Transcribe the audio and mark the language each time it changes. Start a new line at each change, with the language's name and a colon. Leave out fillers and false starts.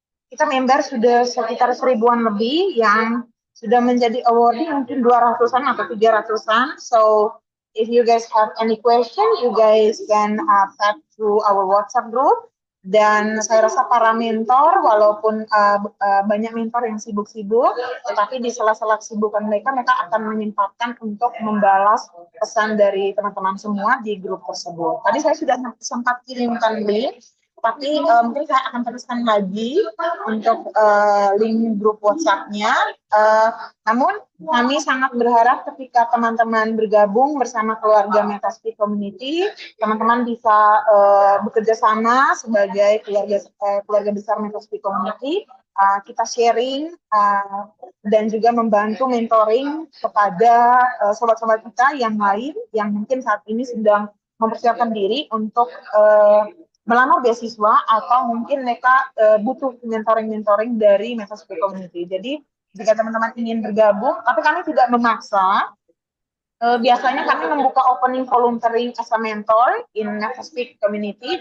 Indonesian: Kita member sudah sekitar 1000-an lebih yang sudah menjadi awardee mungkin 200-an atau 300-an.
English: So if you guys have any question, you guys can tap through our WhatsApp group.
Indonesian: Dan saya rasa para mentor, walaupun banyak mentor yang sibuk-sibuk, tetapi di sela-sela kesibukan mereka akan menyempatkan untuk membalas pesan dari teman-teman semua di grup tersebut. Tadi saya sudah sempat kirimkan link, tapi mungkin saya akan teruskan lagi untuk link grup WhatsApp-nya. Namun kami sangat berharap ketika teman-teman bergabung bersama keluarga Metaspeak Community, teman-teman bisa bekerja sama sebagai keluarga besar Metaspeak Community. Kita sharing dan juga membantu mentoring kepada sobat-sobat kita yang lain yang mungkin saat ini sedang mempersiapkan diri untuk melamar beasiswa atau mungkin mereka butuh mentoring dari Metaspeak Community. Jadi jika teman-teman ingin bergabung, tapi kami tidak memaksa. Biasanya kami membuka
English: opening volunteering as a mentor in Metaspeak Community.